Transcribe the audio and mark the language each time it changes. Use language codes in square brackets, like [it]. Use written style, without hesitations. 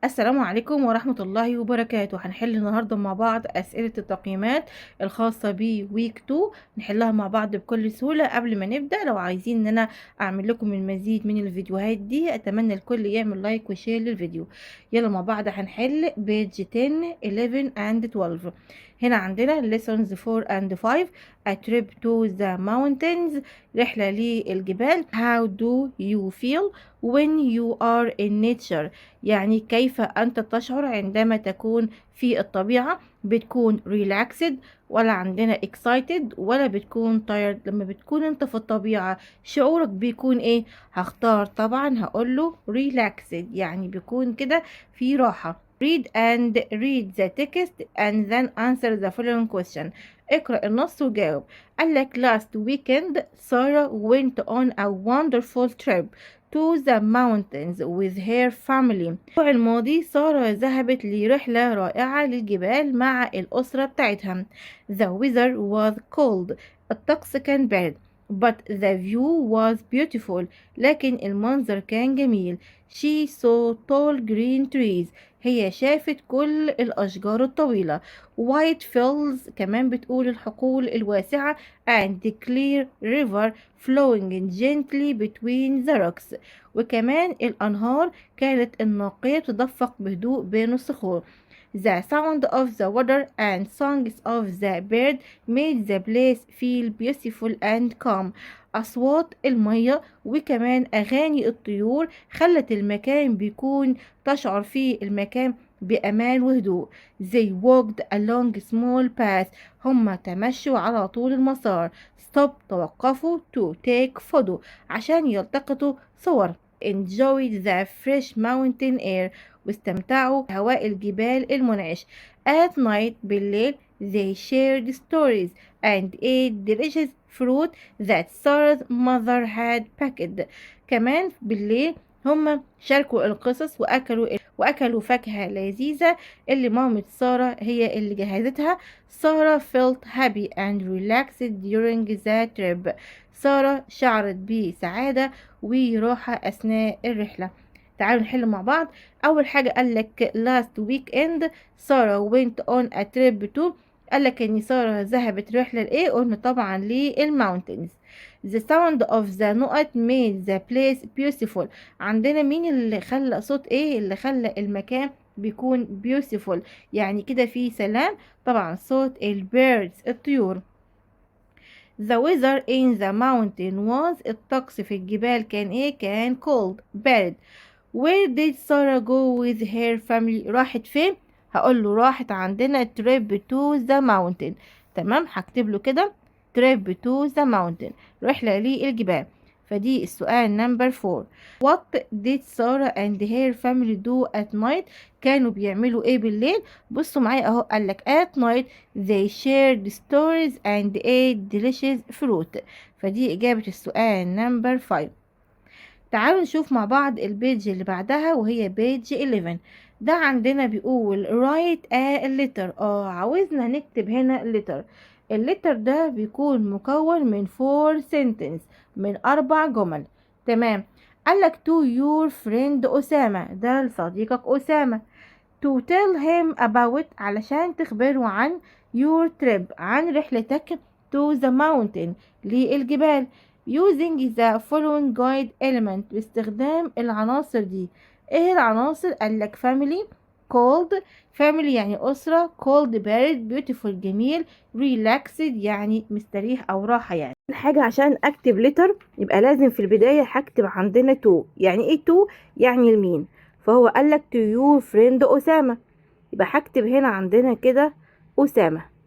[ar] السلام عليكم ورحمة الله وبركاته. هنحل النهاردة مع بعض أسئلة التقييمات الخاصة بويك 2. نحلها مع بعض بكل سهولة. قبل ما نبدأ، لو عايزين ان انا اعمل لكم المزيد من الفيديوهات دي، اتمنى الكل يعمل لايك وشير للفيديو. يلا مع بعض هنحل بيج 10 11 and 12. هنا عندنا [en] lessons 4 and 5. A trip to the mountains، [ar] رحلة للجبال. [en] How do you feel when you are in nature؟ [ar] يعني كيف أنت تشعر عندما تكون في الطبيعة؟ بتكون relaxed ولا عندنا excited ولا بتكون tired؟ لما بتكون انت في الطبيعة شعورك بيكون ايه؟ هختار طبعا هقوله relaxed، يعني بيكون كده في راحة. [en] read the text and then answer the following question. [ar] اقرأ النص وجاوب. [en] قالك last weekend Sarah went on a wonderful trip to the mountains with her family. [ar] الأسبوع الماضي سارة ذهبت لرحلة رائعة للجبال مع الأسرة بتاعتها. [en] The weather was cold، [ar] الطقس كان بارد. [en] But the view was beautiful، [ar] لكن المنظر كان جميل. [en] She saw tall green trees، [ar] هي شافت كل الأشجار الطويلة. [en] White fields، [ar] كمان بتقول الحقول الواسعة. [en] And clear river flowing gently between the rocks، [ar] وكمان الأنهار كانت النقية تدفق بهدوء بين الصخور. [en] The sound of the water and songs of the bird made the place feel beautiful and calm. [ar] أصوات المية وكمان أغاني الطيور خلت المكان بيكون تشعر فيه المكان بأمان وهدوء. [en] They walked along small paths، [ar] هم تمشوا على طول المسار. [en] Stop، [ar] توقفوا. [en] To take photo، [ar] عشان يلتقطوا صور. [en] Enjoyed the fresh mountain air، [ar] واستمتعوا بهواء الجبال المنعش. [en] At night، بالليل. They shared stories and ate delicious fruit that Sarah's mother had packed. [ar] كمان بالليل هم شاركوا القصص وأكلوا فاكهة لذيذة اللي مامة سارة هي اللي جهزتها. [en] سارة felt happy and relaxed during the trip. [ar] سارة شعرت بسعادة وراحة أثناء الرحلة. تعالوا نحل مع بعض. أول حاجة قالك [en] last weekend [ar] سارة [en] went on a trip to، [ar] قالك إن سارة ذهبت رحلة لإيه؟ قلنا طبعا للماونتنز. [en] The sound of the نقط made the place beautiful. [ar] عندنا مين اللي خلى صوت ايه اللي خلى المكان بيكون beautiful؟ يعني كده في سلام. طبعا صوت البيردز الطيور. [en] The weather in the mountain was، [ar] الطقس في الجبال كان ايه؟ كان cold، بارد. [en] Where did Sarah go with her family؟ [ar] راحت فين؟ هقول له راحت عندنا [en] trip to the mountain. [ar] تمام، هكتب له كده [en] trip to the mountain، [ar] رحلة للجبال. فدي السؤال نمبر 4. [en] What did Sarah and her family do at night؟ [ar] كانوا بيعملوا ايه بالليل؟ بصوا معايا اهو، قالك [en] at night they shared stories and ate delicious fruit. [ar] فدي إجابة السؤال نمبر 5. تعالوا نشوف مع بعض البيج اللي بعدها وهي بيج 11. ده عندنا بيقول [en] write a letter. [ar] عاوزنا نكتب هنا letter. اللتر ده بيكون مكون من 4 sentence، من 4 جمل. تمام. قالك [en] to your friend [ar] أسامة، ده لصديقك أسامة. [en] to tell him about، [ar] علشان تخبره عن [en] your trip، [ar] عن رحلتك [en] to the mountain، للجبال. using the following guide element، [ar] باستخدام العناصر دي. ايه العناصر؟ قالك family cold، family يعني أسرة، cold بارد، beautiful جميل، relaxed يعني مستريح أو راحة. يعني الحاجة عشان أكتب letter يبقى لازم في البداية هكتب عندنا to. يعني ايه to؟ يعني المين. فهو قالك to your friend أسامة، يبقى هكتب هنا عندنا كده أسامة.